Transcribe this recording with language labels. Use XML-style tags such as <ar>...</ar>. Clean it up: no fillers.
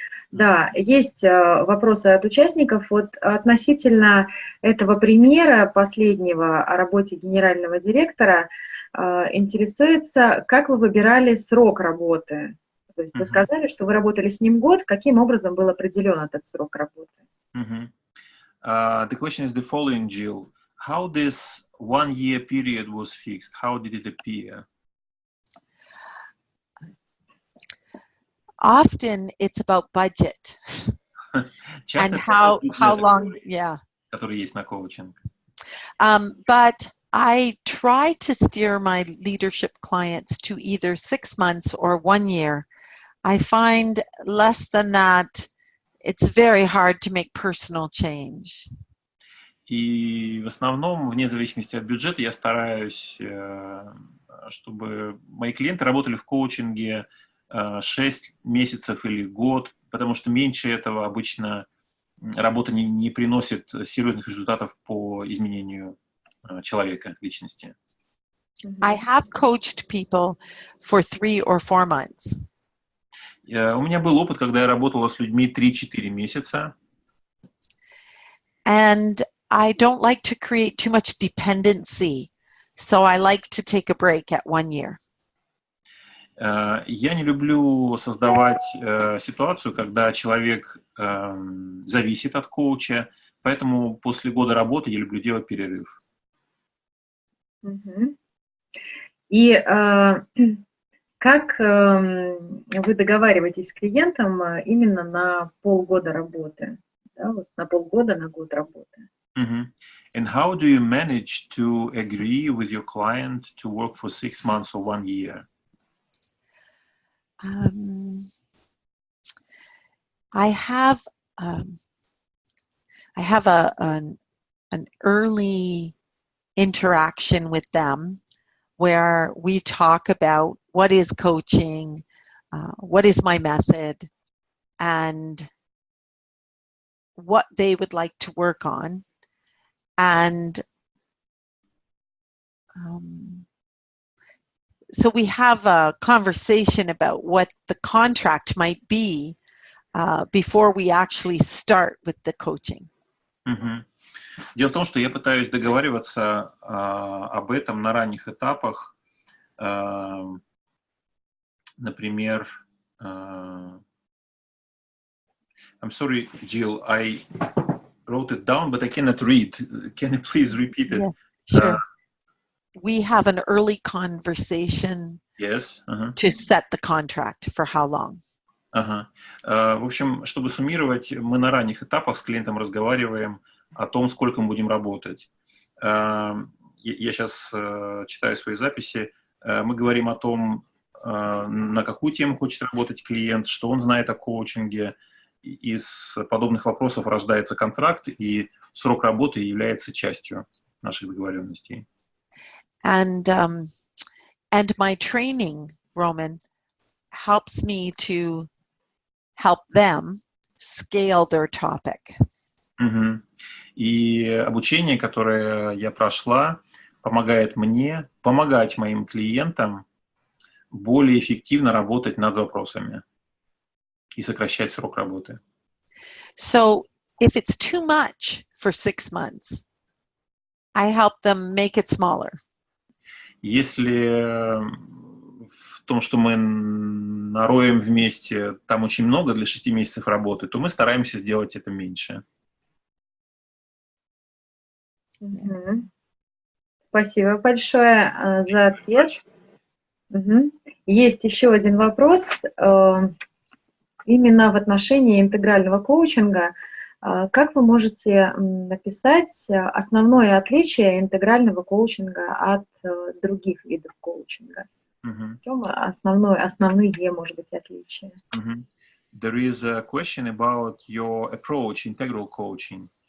<ru>Да, есть вопросы от участников. Вот относительно этого примера последнего о работе генерального директора интересуется, как вы выбирали срок работы? То есть вы сказали, что вы работали с ним год. Каким образом был определен этот срок работы?</ru> <en>The question is the following, Jill. How this 1-year period was fixed? How did it appear? Often it's about budget and how long, yeah.</en> <ru>Который есть на коучинг.</ru> <en>But I try to steer my leadership clients to either 6 months or 1 year. I find less than that, it's very hard to make personal change.</en> <ru>И в основном, вне зависимости от бюджета, я стараюсь, чтобы мои клиенты работали в коучинге 6 месяцев или год, потому что меньше этого обычно работа не приносит серьезных результатов по изменению человека, личности.</ru> <en>I have coached people for 3 or 4 months.</en> <ru>У меня был опыт, когда я работала с людьми 3-4 месяца.</ru> <en>And I don't like to create too much dependency, so I like to take a break at 1 year.</en> <ru>Я не люблю создавать ситуацию, когда человек зависит от коуча, поэтому после года работы я люблю делать перерыв. И как вы договариваетесь с клиентом именно на полгода работы? Да, вот на полгода, на год работы.</ru> <en>And how do you manage to agree with your client to work for 6 months or 1 year? I have an early interaction with them where we talk about what is coaching, what is my method, and what they would like to work on, and so we have a conversation about what the contract might be before we actually start with the coaching.</en> <ru>Дело в том, что я пытаюсь договариваться об этом на ранних этапах. Например,</ru> <en>I'm sorry, Jill, I wrote it down, but I cannot read. Can you please repeat it? Yeah, sure. We have an early conversation Yes. to set the contract for how long.</en> <ru>В общем, чтобы суммировать, мы на ранних этапах с клиентом разговариваем о том, сколько мы будем работать. Я сейчас читаю свои записи. Мы говорим о том, на какую тему хочет работать клиент, что он знает о коучинге. Из подобных вопросов рождается контракт, и срок работы является частью наших договоренностей.</ru> <en>And my training, Roman, helps me to help them scale their topic.</en> <ru>И обучение, которое я прошла, помогает мне помогать моим клиентам более эффективно работать над вопросами и сокращать срок работы.</ru> <en>So if it's too much for 6 months, I help them make it smaller.</en> <ru>Если в том, что мы нароем вместе, там очень много для 6 месяцев работы, то мы стараемся сделать это меньше. Спасибо большое за ответ. Есть еще один вопрос именно в отношении интегрального коучинга. Как вы можете написать основное отличие интегрального коучинга от других видов коучинга? В чем основные, может быть, отличия?</ru> <en>There is a question about your approach, integral coaching.</en>